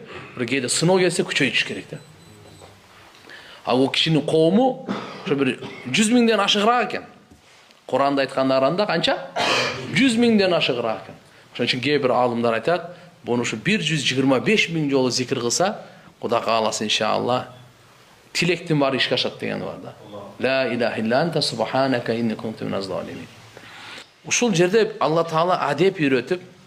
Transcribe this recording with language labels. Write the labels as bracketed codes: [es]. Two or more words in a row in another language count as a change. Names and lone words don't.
[ky] Бир кээде сыноо келсе күчөйтүш керек да. Ал кишинин коому ошо бир 100 миңден ашыгыраак экен. Куранда айткандарында канча? 100 миңден ашыгыраак экен. Ошон үчүн кээ бир алымдар айтат, буну ушу 125 миң жолу зикир кылса, Кудай кааласа иншалла тилектин баары ишке ашат деген бар да. [ar] لا إله إلا أنت سبحانك إني كنت من الظالمين. [ky] Ушул жерде Алла Таала адеп үйрөтүп,